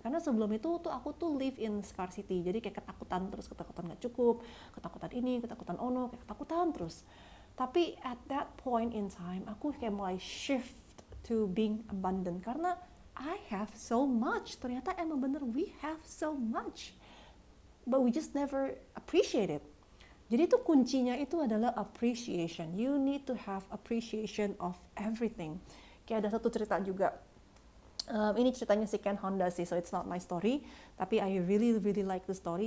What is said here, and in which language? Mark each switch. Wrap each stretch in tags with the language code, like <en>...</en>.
<id>Karena sebelum itu tuh aku tuh</id> <en>live in scarcity.</en> <id>Jadi kayak ketakutan gak cukup, ketakutan ini, ketakutan ono, kayak ketakutan terus. Tapi</id> <en>at that point in time,</en> <id>aku kayak mulai</id> <en>shift to being abundant.</en> <id>Karena</id> <en>I have so much.</en> <id>Ternyata emang bener,</id> <en>we have so much. But we just never appreciate it.</en> <id>Jadi itu kuncinya itu adalah appreciation.</id> <en>You need to have appreciation of everything.</en> <id>Kayak ada satu cerita juga. Ini ceritanya si Ken Honda sih,</id> <en>so it's not my story.</en> <id>Tapi</id> <en>I really like the story.</en>